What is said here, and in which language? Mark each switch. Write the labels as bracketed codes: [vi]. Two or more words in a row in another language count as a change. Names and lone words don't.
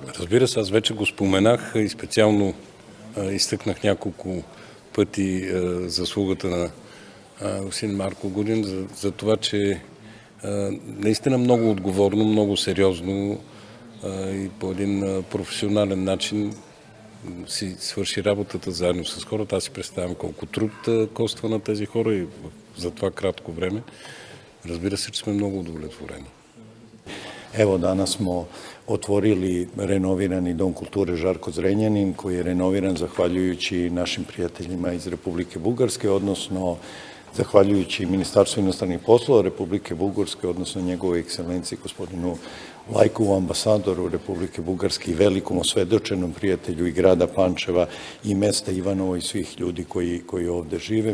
[bg] Разбира се, аз вече го споменах и специално изтъкнах няколко пъти заслугата на господин Марко Гудин за това, че наистина много отговорно, много сериозно и по един професионален начин си свърши работата заедно с хората. Аз си представям колко труд коства на тези хора и за това кратко време. Разбира се, че сме много удовлетворени. [sr] Evo, danas smo otvorili renovirani Dom kulture Žarko Zrenjanin, koji je renoviran zahvaljujući našim prijateljima iz Republike Bugarske, odnosno zahvaljujući Ministarstvu inostranih poslova Republike Bugarske, odnosno njegovoj ekscelenciji gospodinu Lajkovu, ambasadoru Republike Bugarske i velikom osvedočenom prijatelju i grada Pančeva i mesta Ivanovo i svih ljudi koji ovde žive.